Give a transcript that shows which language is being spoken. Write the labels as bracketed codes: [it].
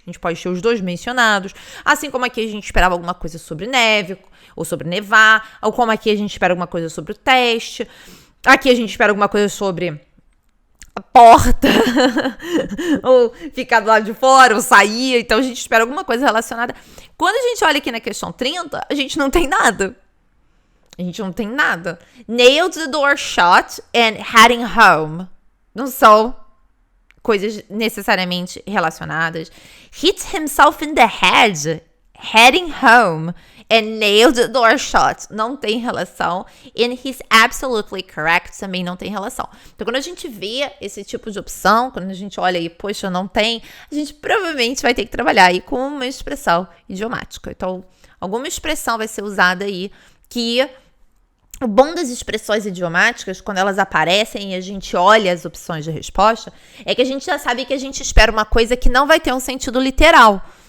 [pt] A gente pode ter os dois mencionados. Assim como aqui a gente esperava alguma coisa sobre neve ou sobre nevar, ou como aqui a gente espera alguma coisa sobre o teste. Aqui a gente espera alguma coisa sobre a porta, ou ficar do lado de fora, ou sair. Então a gente espera alguma coisa relacionada. Quando a gente olha aqui na questão 30, a gente não tem nada. A gente não tem nada. [en] Nailed the door shut and heading home. [pt] Não são coisas necessariamente relacionadas. [en] Hit himself in the head, heading home, and nailed the door shut. [pt] Não tem relação. [en] And he's absolutely correct. [pt] Também não tem relação. Então, quando a gente vê esse tipo de opção, quando a gente olha aí, poxa, não tem, a gente provavelmente vai ter que trabalhar aí com uma expressão idiomática. Então, alguma expressão vai ser usada aí que... O bom das expressões idiomáticas, quando elas aparecem e a gente olha as opções de resposta, é que a gente já sabe que a gente espera uma coisa que não vai ter um sentido literal.